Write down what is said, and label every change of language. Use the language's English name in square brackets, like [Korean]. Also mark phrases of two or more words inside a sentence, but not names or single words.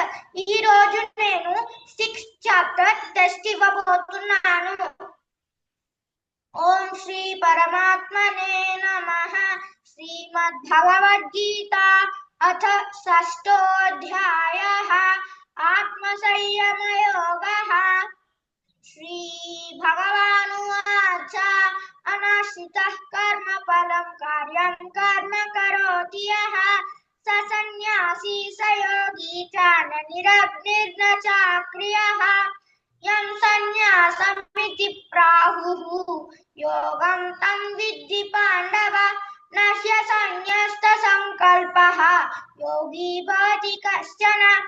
[Telugu] ఈ రోజు నేను 6th [English] chapter test [Telugu] ఇవ్వబోతున్నాను. [Sanskrit] ॐ श्री परमात्मने नमः. श्रीमद् भगवद्गीत अथ षष्ठोध्यायः आत्म संयम योगः. श्री भगवानुवाच अनाश्रितः कर्म फलं कार्यं कर्म करोति यः स सन्न्यासी स योगी च न निरग्निर्न चाक्रियः यं सन्न्यासमिति प्राहुः योगं तं विद्धि पाण्डव न ह्यसन्न्यस्तसङ्कल्पः योगी भवति कश्चन